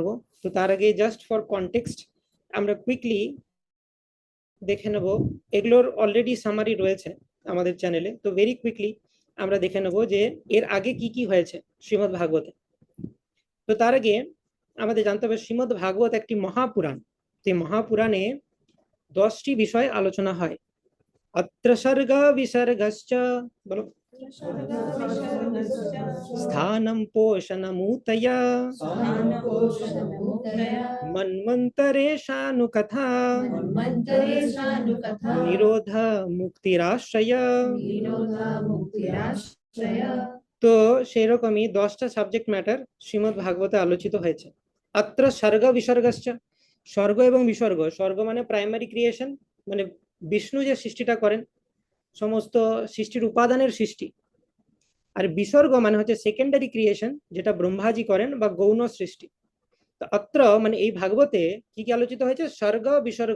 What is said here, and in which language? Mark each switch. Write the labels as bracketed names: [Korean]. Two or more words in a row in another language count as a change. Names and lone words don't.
[Bangla] তো তার আগে [English] just for context [Bangla] আমরা কুইকলি দেখে নেব, এগুলোর [English] already summary [Bangla] রয়েছে আমাদের চ্যানেলে, তো [English] very quickly [Bangla] আমরা দেখে নেব যে এর আগে কি কি হয়েছে শ্রীমদ্ ভাগবতে। তো তার আগে আমাদের জানতে হবে শ্রীমদ্ ভাগবত একটি মহাপুরাণ। এই মহাপুরাণে 10টি বিষয় আলোচনা হয়। [Sanskrit] अत्र सर्ग विसर्गश्च बोलो स्थानं पोषणमूतया मन्वन्तरेषानुकथा निरोध मुक्तिराश्रय। [Bangla] তো সেরকমই 10টা [English] subject matter [Bangla] শ্রীমদ্ ভাগবতে আলোচিত হয়েছে। [Sanskrit] अत्र सर्ग विसर्गश्च, [Bangla] স্বর্গ এবং বিসর্গ। স্বর্গ মানে [English] primary creation, [Bangla] মানে বিষ্ণু যে সৃষ্টিটা করেন, সমস্ত সৃষ্টির উপাদানের সৃষ্টি। আর বিসর্গ মানে হচ্ছে [English] secondary creation, [Bangla] যেটা ব্রহ্মাজি করেন বা গৌণ সৃষ্টি। তো অত্র মানে এই ভাগবতে কি কি আলোচিত হয়েছে, স্বর্গ বিসর্গ।